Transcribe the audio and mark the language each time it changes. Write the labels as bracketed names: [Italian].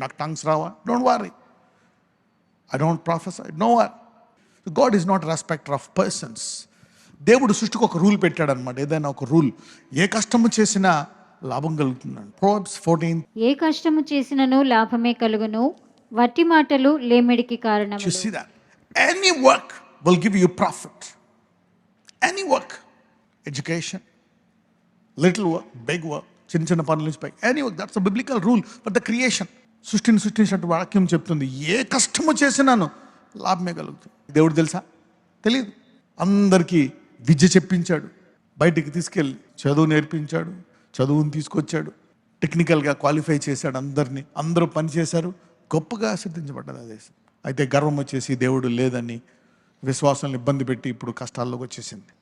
[Telugu] నాకు టంగ్స్ రావా, [English] Don't worry, I don't professor, no worry. God is not respecter of persons. [Telugu] దేవుడు సృష్టికి ఒక రూల్ పెట్టాడు అనమాట. ఏదైనా ఒక రూల్, ఏ కష్టము చేసినా లాభం కలుగుతుందండి. [English] Proverbs 14. [Telugu] ఏ కష్టము చేసినను లాభమే కలుగును, వట్టి మాటలు లేమిడికి కారణం. [English] You see that? Any work will give you profit. Any work. Education, little work, big work, [Telugu] చిన్న చిన్న పనుల నుంచి పైకి, [English] any work. That's a biblical rule for the creation. [Telugu] సృష్టించినట్టు వాక్యం చెప్తుంది, ఏ కష్టము చేసినాను లాభమే కలుగుతుంది. దేవుడు తెలుసా? తెలియదు. అందరికీ విద్య చెప్పించాడు, బయటికి తీసుకెళ్ళి చదువు నేర్పించాడు, చదువుని తీసుకొచ్చాడు, టెక్నికల్గా క్వాలిఫై చేశాడు అందరినీ. అందరూ పని చేశారు, గొప్పగా ఆశీర్వదించబడ్డది ఆ దేశం. అయితే గర్వం వచ్చేసి దేవుడు లేదని విశ్వాసాలను ఇబ్బంది పెట్టి ఇప్పుడు కష్టాల్లోకి వచ్చేసింది.